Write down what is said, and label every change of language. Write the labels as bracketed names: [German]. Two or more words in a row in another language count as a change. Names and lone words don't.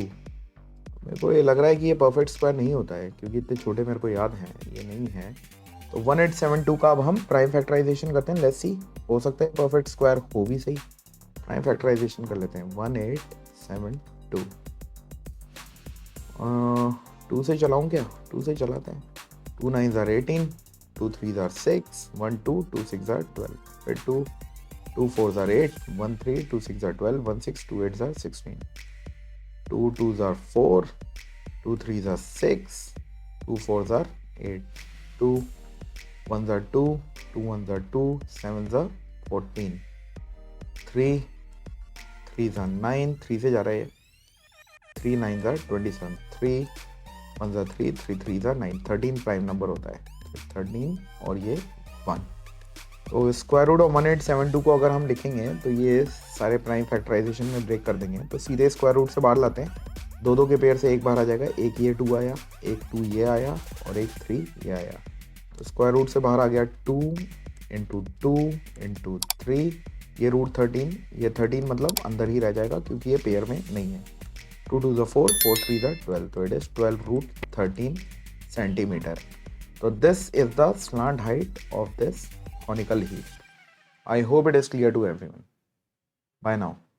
[Hindi] मेरे को ये लग रहा है कि ये [English] perfect square [Hindi] नहीं होता है क्योंकि इतने छोटे मेरे को याद हैं, ये नहीं है। तो 1872 का अब हम [English] prime factorization [Hindi] करते हैं। [English] let's see, [Hindi] हो सकता है [English] perfect square [Hindi] हो भी सही। [English] prime factorization [Hindi] कर लेते हैं। 1872 2 से चलाऊं क्या? 2 से चलाते हैं। 2 9s are 18, 2 3s are 6, 1 2, 2 6 are 12, फिर 2 4s are 8, 1 3, 2 6 are 12, 1 6, 2 8s are 16, 2 2s are 4, 2 3s are 6, 2 4s are 8, 2 1s are 2, 2 1s are 2, 7s are 14, 3 3s are 9, 3 से जा रहा है, 3 9s are 27, 3 1s are 3, 3 3s are 9, 13 [English] prime number [Hindi] होता है। 13 और ये 1। तो [English] square root of 1872 [Hindi] को अगर हम लिखेंगे तो ये सारे [English] prime factorization [Hindi] में ब्रेक कर देंगे, तो सीधे [English] square root [Hindi] से बाहर लाते हैं। दो के पेयर से एक बाहर आ जाएगा, एक ये 2 आया, एक 2 ये आया और एक 3 ये आया। तो [English] square root [Hindi] से बाहर आ गया 2 इंटू 2 इंटू 3, ये रूट 13, ये 13 मतलब अंदर ही रह जाएगा क्योंकि ये पेयर में नहीं है। 2 2s are 4, 4 3s are 12, तो [English] it is 12 root 13 centimeter. So this is the slant height of this conical heap. I hope it is clear to everyone. Bye now.